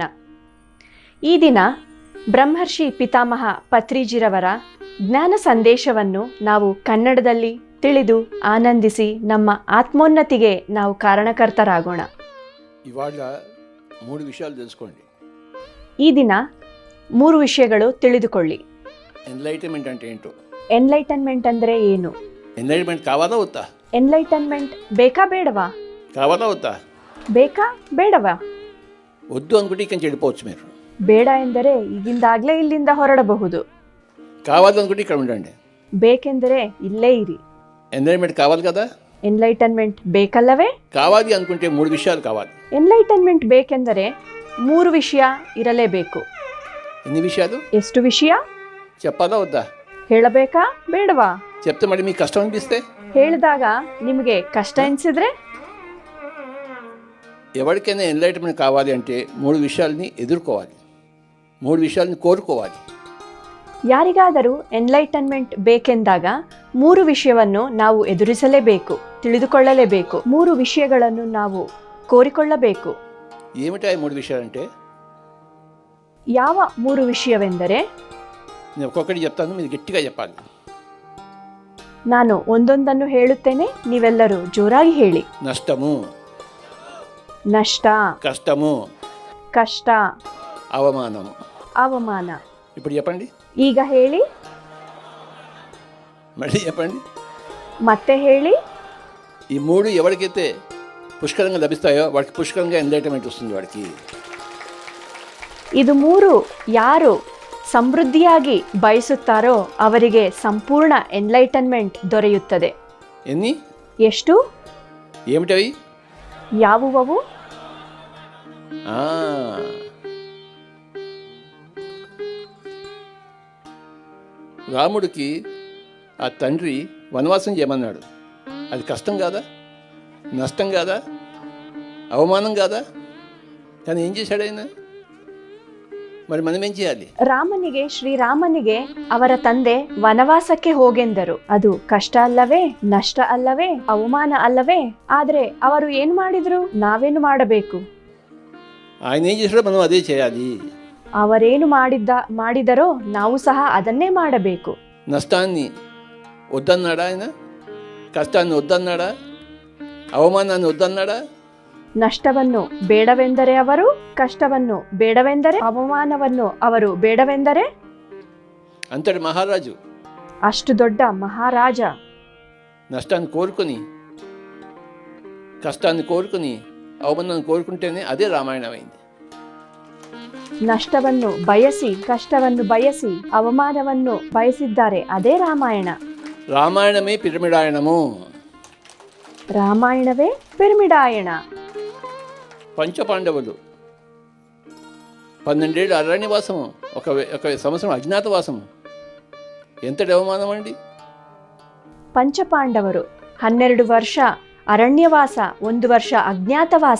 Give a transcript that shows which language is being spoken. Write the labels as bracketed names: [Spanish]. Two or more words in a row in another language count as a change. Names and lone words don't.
[Kannada] ಈ ದಿನ ಬ್ರಹ್ಮರ್ಷಿ ಪಿತಾಮಹ ಪತ್ರಿಜಿರವರ ಜ್ಞಾನ ಸಂದೇಶವನ್ನು ನಾವು ಕನ್ನಡದಲ್ಲಿ ತಿಳಿದು ಆನಂದಿಸಿ ನಮ್ಮ ಆತ್ಮೋನ್ನತಿಗೆ ನಾವು ಕಾರಣಕರ್ತರಾಗೋಣ. [Telugu] ಇವಾಗ 3 ವಿಷಯಾలు తెలుసుకోండి. [Kannada] ಈ ದಿನ 3 ವಿಷಯಗಳು ತಿಳಿದುಕೊಳ್ಳಿ. [Telugu] ಎನ್ಲೈಟನ್ಮೆಂಟ್ అంటే ఏంటో? [Kannada] ಎನ್ಲೈಟನ್ಮೆಂಟ್ ಅಂದರೆ ಏನು? [Telugu] ఎన్లైట్మెంట్ కావాలా వద్దా? [Kannada] ಎನ್ಲೈಟನ್ಮೆಂಟ್ ಬೇಕಾ ಬೇಡವಾ? [Telugu] కావాలా వద్దా? [Kannada] ಬೇಕಾ ಬೇಡವಾ? [Telugu] వద్దు అనుకుంటే ఇక్కడి నుంచి వెళ్ళిపోవచ్చు మీరు. [Kannada] ಬೇಡ ಎಂದರೆ ಈಗಿಂದಾಗಲೇ ಇಲ್ಲಿಂದ ಹೊರಡಬಹುದು. [Telugu] కావాలి అనుకుంటే ఇక్కడ ఉండండి. [Kannada] ಬೇಕೆಂದರೆ ಇಲ್ಲೇ ಇರಿ. [Telugu] ఎన్లైట్మెంట్ కావాలి కదా? [Kannada] ಎನ್ಲೈಟನ್ಮೆಂಟ್ ಬೇಕಲ್ಲವೇ? [Telugu] కావాలి అనుకుంటే 3 విషయాలు కావాలి. [Kannada] ಎನ್ಲೈಟನ್ಮೆಂಟ್ ಬೇಕೆಂದರೆ 3 ವಿಷಯ ಇರಲೇಬೇಕು. [Telugu] ఎన్ని విషయాలు? [Kannada] ಎಷ್ಟು ವಿಷಯ? [Telugu] చెప్పాలా వద్దా? [Kannada] ಹೇಳಬೇಕಾ ಬೇಡವಾ? [Telugu] చెప్తే మరి మీకు కష్టం అనిపిస్తే? [Kannada] ಹೇಳಿದಾಗ ನಿಮಗೆ ಕಷ್ಟ ಎನಿಸಿದ್ರೆ? [Telugu] ఎవరికైనా ఎన్లైట్మెంట్ కావాలి అంటే 3 విషయాలని ఎదుర్కోవాలి, 3 విషయాలని కోరుకోవాలి. [Kannada] ಯಾರಿಗಾದರೂ ಎನ್ಲೈಟನ್ಮೆಂಟ್ ಬೇಕೆಂದಾಗ 3 ವಿಷಯವನ್ನು ನಾವು ಎದುರಿಸಲೇಬೇಕು, ತಿಳಿದುಕೊಳ್ಳಲೇಬೇಕು. 3 ವಿಷಯಗಳನ್ನು ನಾವು ಕೋರಿಕೊಳ್ಳಬೇಕು. [Telugu] ఏమిటా 3 విషయాలంటే? [Kannada] ಯಾವ 3 ವಿಷಯವೆಂದರೆ? [Telugu] నేను ఒక్కొక్కటి చెప్తాను, మీరు గట్టిగా చెప్పాలి. [Kannada] ನಾನು ಒಂದೊಂದನ್ನು ಹೇಳುತ್ತೇನೆ, ನೀವೆಲ್ಲರೂ ಜೋರಾಗಿ ಹೇಳಿ. [Telugu] నష్టము, [Kannada] ನಷ್ಟ, [Telugu] కష్టము, [Kannada] ಕಷ್ಟ, [Telugu] అవమానము. [Kannada] ಅವಮಾನ. [Telugu] ఇప్పుడు చెప్పండి, [Kannada] ಈಗ ಹೇಳಿ, [Telugu] మళ్ళీ చెప్పండి. [Kannada] ಮತ್ತೆ ಹೇಳಿ. [Telugu] ఈ 3 ఎవరికైతే పుష్కలంగా లభిస్తాయో వాడికి పుష్కలంగా ఎన్లైట్మెంట్ వస్తుంది. వాడికి [Kannada] ಇದು 3 ಯಾರು ಸಮೃದ್ಧಿಯಾಗಿ ಬಯಸುತ್ತಾರೋ ಅವರಿಗೆ ಸಂಪೂರ್ಣ ಎನ್ಲೈಟನ್ಮೆಂಟ್ ದೊರೆಯುತ್ತದೆ. [Telugu] ఎన్ని? [Kannada] ಎಷ್ಟು? [Telugu] ఏమిటవి? [Kannada] ಯಾವುವವು? [Telugu] రాముడికి ఆ తండ్రి వనవాసం చేయమన్నాడు. అది కష్టం కాదా? నష్టం కాదా? అవమానం కాదా? కానీ ఏం చేశాడు ఆయన? మరి మనం ఏం చేయాలి? [Kannada] ರಾಮನಿಗೆ, ಶ್ರೀರಾಮನಿಗೆ ಅವರ ತಂದೆ ವನವಾಸಕ್ಕೆ ಹೋಗೆಂದರು. ಅದು ಕಷ್ಟ ಅಲ್ಲವೇ? ನಷ್ಟ ಅಲ್ಲವೇ? ಅವಮಾನ ಅಲ್ಲವೇ? ಆದ್ರೆ ಅವರು ಏನ್ ಮಾಡಿದ್ರು? ನಾವೇನು ಮಾಡಬೇಕು? [Telugu] ఆయన ఏం చేశాడో మనం అదే చేయాలి. [Kannada] ಅವರೇನು ಮಾಡಿದರೋ ನಾವು ಸಹ ಅದನ್ನೇ ಮಾಡಬೇಕು. [Telugu] నష్టాన్ని వద్దన్నాడా ఆయన? కష్టాన్ని వద్దన్నాడా? అవమానాన్ని వద్దన్నాడా? [Kannada] ನಷ್ಟವನ್ನು ಬೇಡವೆಂದರೆ ಅವರು, ಕಷ್ಟವನ್ನು ಬೇಡವೆಂದರೆ, ಅವಮಾನವನ್ನು ಅವರು ಬೇಡವೆಂದರೆ? [Telugu] అంతటి మహారాజు, [Kannada] ಅಷ್ಟು ದೊಡ್ಡ ಮಹಾರಾಜ [Telugu] నష్టాన్ని కోరుకుని, కష్టాన్ని కోరుకుని, అవమానాన్ని కోరుకుంటేనే అదే రామాయణమైంది. [Kannada] ನಷ್ಟವನ್ನು ಬಯಸಿ, ಕಷ್ಟವನ್ನು ಬಯಸಿ, ಅವಮಾನವನ್ನು ಬಯಸಿದ್ದಾರೆ, ಅದೇ ರಾಮಾಯಣ. [Telugu] రామాయణమే పిరమిడాయణము. [Kannada] ರಾಮಾಯಣವೇ ಪಿರಮಿಡಾಯಣ. [Telugu] పంచపాండవులు 12 ఏళ్ళు అరణ్యవాసము, ఒక సంవత్సరం అజ్ఞాతవాసము. ఎంతటి అవమానం అండి! [Kannada] ಪಂಚಪಾಂಡವರು 12 ವರ್ಷ ಅರಣ್ಯವಾಸ, 1 ವರ್ಷ ಅಜ್ಞಾತವಾಸ.